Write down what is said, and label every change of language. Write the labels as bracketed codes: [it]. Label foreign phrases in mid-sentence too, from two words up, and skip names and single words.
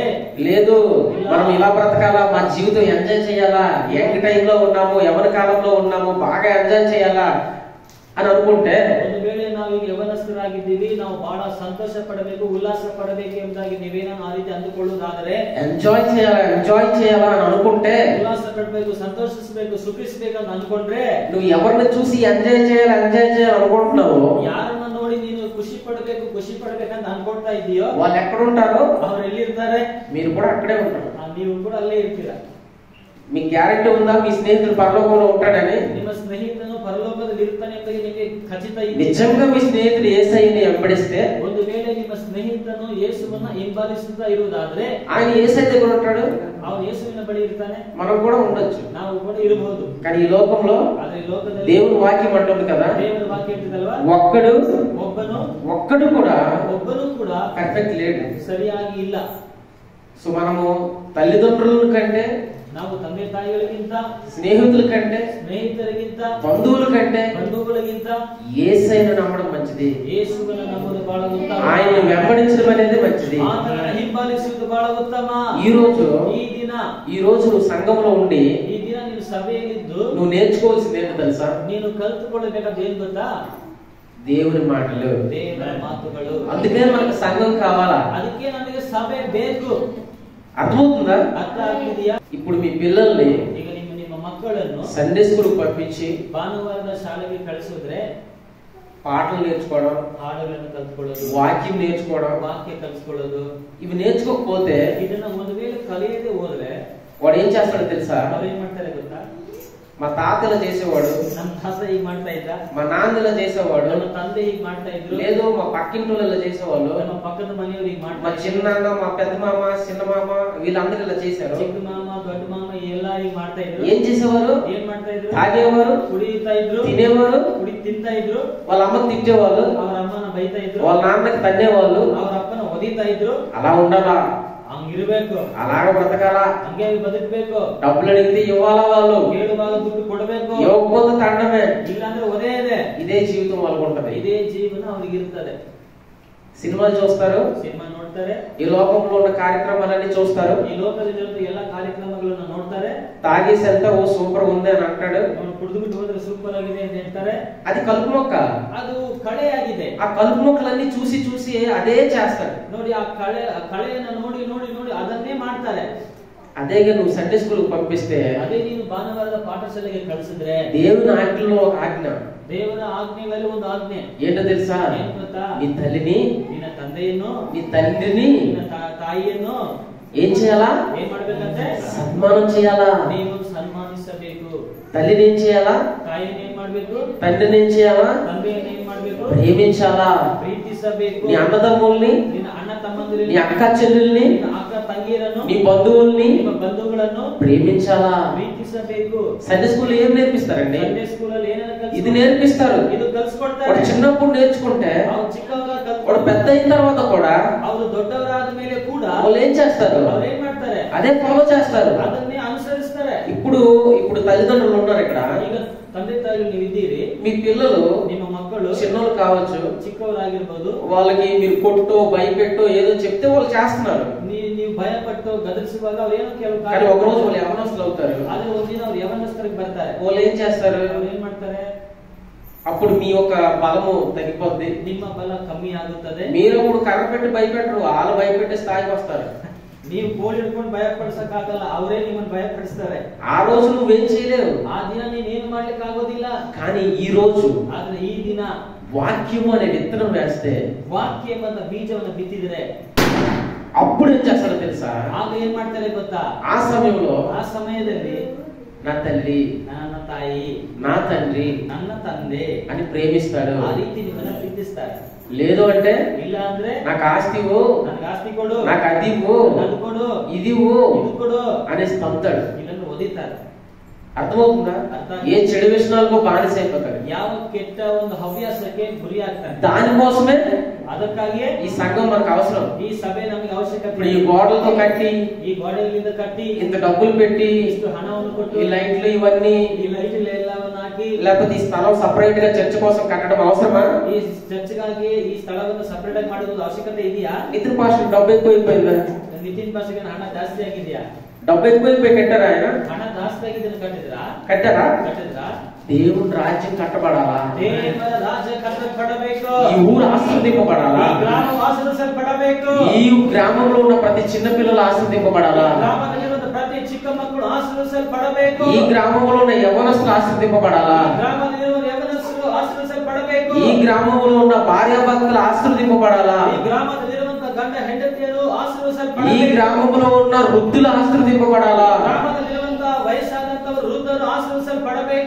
[te] లేదు మనం ఇలా బ్రతకాలా, మా జీవితం ఎంజాయ్ చేయాలా, [en] young time [te] ఉన్నాము, యవన కాలంలో ఉన్నాము, బాగా ఎంజాయ్ చేయాలా అని అనుకుంటే [kn] ಒಂದು ವೇಳೆ ನಾವೀಗ ಯವನಸ್ಥರಾಗಿದ್ದೀವಿ, ನಾವು ಬಹಳ ಸಂತೋಷ ಪಡಬೇಕು, ಉಲ್ಲಾಸ ಪಡಬೇಕು ಎಂಬುದಾಗಿ ನೀವೇನೋ ಆ ರೀತಿ ಅಂದುಕೊಳ್ಳುವುದಾದರೆ, [te] ఎంజాయ్ చేయాలా అని అనుకుంటే, [kn] ಉಲ್ಲಾಸ ಪಡಬೇಕು, ಸಂತೋಷಿಸಬೇಕು, ಸುಖಿಸಬೇಕು ಅಂತ ಅನ್ಕೊಂಡ್ರೆ, [te] నువ్వు ఎవరిని చూసి ఎంజాయ్ చేయాలి అనుకుంటున్నావు, [kn] ಯಾರನ್ನ ನೋಡಿ ನೀನು ಖುಷಿ ಪಡಬೇಕಂತ ಅನ್ಕೊಳ್ತಾ ಇದೆಯೋ [te] వాళ్ళు ఎక్కడ ఉంటారో [kn] ಅವ್ರು ಎಲ್ಲಿರ್ತಾರೆ, [te] మీరు కూడా అక్కడే ఉంటారు. [kn] ನೀವು ಕೂಡ ಅಲ್ಲೇ ಇರ್ತೀರಾ. [te] మీకు గ్యారెంటీ ఉందా మీ స్నేహితుడు పరలోకంలో ఉంటాడని? [kn] ನಿಮ್ಮ ಸ್ನೇಹಿತನು ಪರಲೋಕದಲ್ಲಿ ಇರ್ತಾನೆ ಅಂತ ನಿಮಗೆ ಖಚಿತ ಇದೆ. [te] నిజంగా మీ స్నేహితుడు యేసయ్యని వెంబడిస్తే, [kn] ಒಂದು ವೇಳೆ ನಿಮ್ಮ ಸ್ನೇಹಿತನು ಯೇಸುವನ್ನ ಹಿಂಬಾಲಿಸುತ್ತಾ ಇರುವುದಾದ್ರೆ, [te] ఆయన యేసయ్య దగ్గర ఉంటాడు, [kn] ಅವನು ಯೇಸುವಿನ ಬಳಿ ಇರ್ತಾನೆ, [te] మనం కూడా ఉండొచ్చు. [kn] ನಾವು ಕೂಡ ಇರಬಹುದು. [te] కానీ ఈ లోకంలో [kn] ಆದ್ರೆ ಈ ಲೋಕದಲ್ಲಿ [te] దేవుని వాక్యం అంటుంది కదా, [kn] ದೇವರ ವಾಕ್ಯ ಹೇಳ್ತಿದಲ್ವಾ, [te] ఒక్కడు కూడా [kn] ಒಬ್ಬನು ಕೂಡ [te] పర్ఫెక్ట్ లేడు. [kn] ಸರಿಯಾಗಿ ಇಲ್ಲ. [te] సో మనము తల్లిదండ్రుల కంటే, [kn] ನಾವು ತಂದೆ ತಾಯಿಗಳಿಗಿಂತ, [te] స్నేహితుల కంటే, [kn] ಸ್ನೇಹಿತರಿಗಿಂತ, [te] బంధువుల కంటే [kn] ಬಂಧುಗಳಿಗಿಂತ [te] యేసయ్యను నమ్మడం మంచిది. [kn] ಯೇಸುವನ್ನು ನಂಬುವುದು ಬಹಳ ಉತ್ತಮ. [te] ఆయన వెంబడించడం అనేది మంచిది. [kn] ಆತನನ್ನು ಹಿಂಬಾಲಿಸುವುದು ಬಹಳ ಉತ್ತಮ. [te] ఈ రోజు నువ్వు సంఘంలో ఉండి [kn] ಈ ದಿನ ನೀನು ಸಭೆಯಲ್ಲಿದ್ದು [te] నువ్వు నేర్చుకోవాల్సింది ఏంటో తెలుసా? [kn] ನೀನು ಕಲ್ತುಕೊಳ್ಳಬೇಕಾದ ಏನ್ ಗೊತ್ತಾ? [te] దేవుని మాటలు, [kn] ದೇವರ ಮಾತುಗಳು. [te] అందుకే మనకు సంఘం కావాలా, [kn] ಅದಕ್ಕೆ ನಮಗೆ ಸಭೆ ಬೇಕು. [te] అర్థమవుతుందా? [kn] ಅರ್ಥ ಆಗ್ತಿದೆಯಾ? [te] ఇప్పుడు మీ పిల్లల్ని [kn] ಈಗ ನಿಮ್ಮ మಕ್ಕಳನ್ನು [en] Sunday school [te] పంపించి [kn] ಭಾನುವಾರದ ಶಾಲೆಗೆ ಕಳಿಸಿದ್ರೆ [te] పాటలు నేర్చుకోవడం, [kn] ಹಾಡುಗಳನ್ನು ಕಲ್ತ್ಕೊಳ್ಳೋದು, [te] వాక్యం నేర్చుకోవడం, [kn] ವಾಕ್ಯ ಕಲ್ತ್ಕೊಳ್ಳೋದು, [te] ఇవి నేర్చుకోకపోతే [kn] ಇದನ್ನ ಒಂದು ವೇಳೆ ಕಲಿಯದೆ ಹೋದ್ರೆ [te] వాడు ఏం చేస్తాడో తెలుసా? [kn] ಅವ್ರು ಏನ್ ಮಾಡ್ತಾರೆ ಗೊತ್ತಾ? [te] మా తాతలా చేసేవాడు, [kn] ನಮ್ಮ ತಾತ ಹೀಗ್ ಮಾಡ್ತಾ ಇದ್ದ, [te] మా నాన్నలా చేసేవాడు, [kn] ನಮ್ಮ ತಂದೆ హీಗ್ ಮಾಡ್ತಾ ఇದ್ರು, [te] లేదు మా పక్కింటి వాళ్ళ చేసేవాళ్ళు, [kn] ನಮ್ಮ పక్కದ మನೆಯವರು హీಗ್ [te] మా [kn] ಮಾಡ್ತಾ, [te] చిన్నాన్న, మా పెద్ద మామ, చిన్న మామ వీళ్ళందరూ ఇలా చేశారు. [kn] ಚಿಕ್ಕ ಮಾಮ ದೊಡ್ಡ ಮಾಮ ಎಲ್ಲ ಹೀಗ್ ಮಾಡ್ತಾ ಇದ್ರು. [te] ఏం చేసేవారు? [kn] ಏನ್ ಮಾಡ್ತಾ ಇದ್ರು? [te] తాగేవారు, [kn] ಕುಡಿತಾ ಇದ್ರು, [te] తినేవారు, [kn] ತಿಂತಾ ಇದ್ರು, [te] వాళ్ళ అమ్మకి తిట్టేవాళ్ళు, [kn] ಅವ್ರ ಅಮ್ಮನ ಬೈತಾ ಇದ್ರು, [te] వాళ్ళ నాన్నకి తన్నేవాళ్ళు. [kn] ಅವ್ರ ಅಪ್ಪನ ಒದಿತಾ ಇದ್ರು. [te] అలా ఉండాలా, [kn] ಹಂಗಿರ್ಬೇಕು, [te] అలాగ బ్రతకాలా, [kn] ಹಂಗೆ ಬದುಕಬೇಕು. [te] డబ్బులు అడిగితే ఇవ్వాలా, వాళ్ళు [kn] ಕೇಳುವಾಗ ದುಡ್ಡು ಕೊಡಬೇಕು, [te] ఇవ్వకపోతే తండమే. [kn] ಇಲ್ಲಾಂದ್ರೆ ಒದೇ ಇದೆ. [te] ఇదే జీవితం వాళ్ళకు ఉంటది. [kn] ಇದೇ ಜೀವನ ಅವ್ರಿಗೆ ಇರ್ತದೆ. [te] సినిమాలు చూస్తారు, [kn] ಸಿನಿಮಾ ನೋಡ್ತಾರೆ, [te] ఈ లోకంలో ఉన్న కార్యక్రమాలన్నీ చూస్తారు, [kn] ಈ ಲೋಕದಲ್ಲಿರುವ ಎಲ್ಲ ಕಾರ್ಯಕ್ರಮಗಳನ್ನು ನೋಡ್ತಾರೆ. [te] తాగేసి వెళ్తే ఓ సూపర్ ఉంది అని అంటాడు, [kn] ಕುಡಿದ್ಬಿಟ್ಟು ಹೋದ್ರೆ సూపర్ ఆಗಿದೆ ಅಂತ ಹೇಳ್ತಾರೆ. [te] అది కలుపు మొక్క. [kn] ಅದು ಕಳೆ ಆಗಿದೆ. [te] ఆ కలుపు మొక్కలన్నీ చూసి చూసి అదే చేస్తాడు. [kn] ನೋಡಿ ಆ ಕಳೆಯನ್ನು ನೋಡಿ ನೋಡಿ ನೋಡಿ ಅದನ್ನೇ ಮಾಡ್ತಾರೆ. [te] అదే నువ్వు [en] Sunday school [te] పంపిస్తే, [kn] అదే ನೀನು ಭಾನುವಾರದ ಪಾಠಶಾಲೆಗೆ ಕಳಿಸಿದ್ರೆ, [te] దేవుని ఆజ్ఞలో ఒక ఆజ్ఞ, [kn] ದೇವರ ಆಜ್ಞೆಗಳಲ್ಲಿ ಒಂದು ಆಜ್ಞೆ [te] ఏంటో తెలుసా? [kn] ಏನು ಗೊತ್ತಾ? [te] నీ తల్లిని, [kn] ನಿನ್ನ ತಂದೆಯನ್ನು, [te] నీ తండ్రిని [kn] ನಿನ್ನ ತಾಯಿಯನ್ನು [te] ఏం చేయాలా? [kn] ಏನ್ ಮಾಡ್ಬೇಕಂತೆ? [te] సన్మానం చేయాలా. [kn] ನೀವು ಸನ್ಮಾನಿಸಬೇಕು. [te] తల్లిని ఏం చేయాలా? [kn] ತಾಯಿಯನ್ನು ಏನ್ ಮಾಡ್ಬೇಕು? [te] తండ్రిని ఏం చేయాలా? [kn] ತಂದೆಯನ್ನು ಏನ್ ಮಾಡ್ಬೇಕು? [te] ప్రేమించాలా. [kn] ಪ್ರೀತಿಸಬೇಕು. [te] నీ అన్నదమ్ముల్ని, [kn] ನಿನ್ನ ಅಣ್ಣ ತಮ್ಮಂದಿರನ್ನು, [te] నీ అక్క చెల్లెల్ని, [kn] ನಿನ್ನ ಅಕ್ಕ ತಂಗಿಯರನ್ನು, [te] నీ బంధువుల్ని [kn] ನಿಮ್ಮ ಬಂಧುಗಳನ್ನು [te] ప్రేమించాలా. [kn] ಪ್ರೀತಿಸಬೇಕು. [en] Sunday school [te] ఏం నేర్పిస్తారండి? [en] Sunday school [kn] ಅಲ್ಲಿ ಏನೇನು [te] ఇది నేర్పిస్తారు. [kn] ಇದು ಕಲಿಸ್ಕೊಡ್ತಾರೆ. [te] వాడు చిన్నప్పుడు నేర్చుకుంటే [kn] ಅವ್ರು చిಕ್ಕವರಾಗ [te] వాడు పెద్ద అయిన తర్వాత కూడా [kn] ಅವರು ದೊಡ್ಡವರಾದ ಮೇಲೆ ಕೂಡ [te] వాళ్ళు ఏం చేస్తారు? [kn] ಅವ್ರು ಏನ್ ಮಾಡ್ತಾರೆ? [te] అదే ఫాలో చేస్తారు. [kn] ಅದನ್ನೇ ಅನುಸರಿಸ್ತಾರೆ. [te] ఇప్పుడు తల్లిదండ్రులు ఉన్నారు ఇక్కడ, [kn] ಈಗ ತಂದೆ ತಾಯಿಗಳು ನೀವು ಇದ್ದೀರಿ, [te] మీ పిల్లలు [kn] ನಿಮ್ಮ మಕ್ಕಳು [te] చిన్నోళ్ళు కావచ్చు, [kn] చిక్కವರಾಗಿರ್ಬೋದು, [te] వాళ్ళకి మీరు కొట్టో భయపెట్టో ఏదో చెప్తే వాళ్ళు చేస్తున్నారు. [kn] ನೀವು ಭಯಪಟ್ಟು ಗದರಿಸುವಾಗ ಅವ್ರು ಏನೋ ಕೆಲವು [te] కానీ ఒక రోజు వాళ్ళు యవనస్తులు అవుతారు. [kn] ಆದ್ರೆ ಒಂದಿನ ಅವ್ರು ಯವನಸ್ಥರಿಗೆ ಬರ್ತಾರೆ. [te] వాళ్ళు ఏం చేస్తారు? [kn] ಅವ್ರು ಏನ್ ಮಾಡ್ತಾರೆ? [te] అప్పుడు మీ యొక్క బలము తగ్గిపోద్ది, [kn] ನಿಮ್ಮ ಬಲ ಕಮ್ಮಿ ಆಗುತ್ತದೆ. [te] మీరు అప్పుడు కర్ర పెట్టి భయపెట్టరు, వాళ్ళు భయపెట్టే స్థాయికి వస్తారు. [kn] ನೀವು ಕೋಲ್ ಹಿಡ್ಕೊಂಡು ಭಯ ಪಡಿಸಕ್ಕಾಗಲ್ಲ, ಅವರೇ ನಿಮ್ಮನ್ನು ಭಯ ಪಡಿಸ್ತಾರೆ. [te] ఆ రోజు నువ్వేం చేయలేవు, [kn] ಆ ದಿನ ನೀನೇನು ಮಾಡ್ಲಿಕ್ಕೆ ಆಗೋದಿಲ್ಲ. [te] కానీ ఈ రోజు [kn] ಆದ್ರೆ ಈ ದಿನ [te] వాక్యము అనే విత్తనం వేస్తే, [kn] ವಾಕ್ಯ ಎಂಬ ಬೀಜವನ್ನು ಬಿತ್ತಿದ್ರೆ [te] అప్పుడు ఏం చేస్తారో తెలుసా? [kn] ಆಗ ಏನ್ ಮಾಡ್ತಾರೆ ಗೊತ್ತಾ? [te] ఆ సమయంలో [kn] ಆ ಸಮಯದಲ್ಲಿ [te] నా తల్లి, [kn] ನನ್ನ ತಾಯಿ, [te] నా తండ్రి [kn] ನನ್ನ ತಂದೆ [te] అని ప్రేమిస్తాడు. [kn] ಆ ರೀತಿ ನಿಮ್ಮನ್ನ ಪ್ರೀತಿಸ್ತಾರೆ. [te] లేదు అంటే [kn] ಇಲ್ಲ ಅಂದ್ರೆ [te] నాకు ఆస్తివు, [kn] ನನಗೆ ಆಸ್ತಿ ಕೊಡು, [te] నాకు అదివు, [kn] ಅದು ಕೊಡು, [te] ఇదివు [kn] ಇದು ಕೊಡು [te] అనేసి పంపుతాడు. [kn] ಇದನ್ನು ಒದಿತಾರೆ. [te] అర్థమవుతుందా? ఏ చెడు వ్యసనాలకు బానిస అయిపోతాడు, [kn] ಯಾವ ಕೆಟ್ಟ ಒಂದು ಹವ್ಯಾಸಕ್ಕೆ ಗುರಿ ಆಗ್ತಾನೆ. [te] దానికోసమే [kn] ಅದಕ್ಕಾಗಿಯೇ [te] ఈ సంఘం మనకు అవసరం. [kn] ಈ ಸಭೆ ನಮಗೆ ಅವಶ್ಯಕತೆ. [te] ఇప్పుడు ఈ గోడలతో కట్టి, [kn] ಈ ಗೋಡೆಗಳಿಂದ ಕಟ್ಟಿ, [te] ఇంత డబ్బులు పెట్టి, [kn] ಇಷ್ಟು ಹಣವನ್ನು ಕೊಟ್ಟು, [te] ఈ లైట్లు ఇవన్నీ, [kn] ಈ ಲೈಟ್ಗಳು ಎಲ್ಲವನ್ನು ಹಾಕಿ, [te] లేకపోతే ఈ స్థలం సపరేట్ గా చర్చ్ కోసం కట్టడం అవసరమా? [kn] ಈ ಚರ್ಚ್ಗಾಗಿ ಈ ಸ್ಥಳವನ್ನು ಸಪರೇಟ್ ಆಗಿ ಮಾಡುವುದು ಅವಶ್ಯಕತೆ ಇದೆಯಾ? [te] నితిన్ పాస్టర్ డబ్బు ఎక్కువైపోయిందా? [kn] ನಿತಿನ್ ಪಾಸ್ಗೆ ಹಣ ಜಾಸ್ತಿ ಆಗಿದೆಯಾ? [te] డబ్బు ఎక్కువైపోయి కట్టారా? ఆయన [kn] ಹಣ ಜಾಸ್ತಿ ಆಗಿದ್ದನ್ನು ಕಟ್ಟಿದ್ರಾ? [te] కట్టారా? [kn] ಕಟ್ಟಿದ್ರಾ? [te] దేవుని రాజ్యం కట్టబడాలా, [kn] ದೇವರ ರಾಜ್ಯ ಕಟ್ಟಬೇಕು, [te] ఈ ఊరు ఆశీర్వదింపబడాలా, [kn] ಈ ಗ್ರಾಮ ಆಶೀರ್ವದಿಸಲ್ಪಡಬೇಕು, [te] ఈ గ్రామంలో ఉన్న ప్రతి చిన్న పిల్లలు ఆశీర్వదింపబడాలా, [kn] ಗ್ರಾಮದಲ್ಲಿರುವ ಪ್ರತಿ ಚಿಕ್ಕ ಮಕ್ಕಳು ಆಶೀರ್ವದಿಸಲ್ಪಡಬೇಕು, [te] ఈ గ్రామంలో ఉన్న యవనస్తులు ఆశీర్వదింపబడాలా, [kn] ಗ್ರಾಮದಲ್ಲಿರುವ ಯವನಸ್ಥರು ಆಶೀರ್ವದಿಸಲ್ಪಡಬೇಕು, [te] ఈ గ్రామంలో ఉన్న భార్యాభర్తలు ఆశీర్వదింపబడాలా, [kn] ಈ ಗ್ರಾಮದಲ್ಲಿರುವಂತಹ ಗಂಡ ಹೆಂಡತಿಯರು [te] ఈ [kn] ಆಶೀರ್ವದಿಸಲ್ಪಡಬೇಕು, [te] గ్రామంలో ఉన్న వృద్ధులు ఆశీర్వదింపబడాలా, [kn] ಗ್ರಾಮದಲ್ಲಿರುವಂತಹ ವಯಸ್ಸಾದಂತವರು ವೃದ್ಧರು ಆಶೀರ್ವದಿಸಲ್ಪಡಬೇಕು,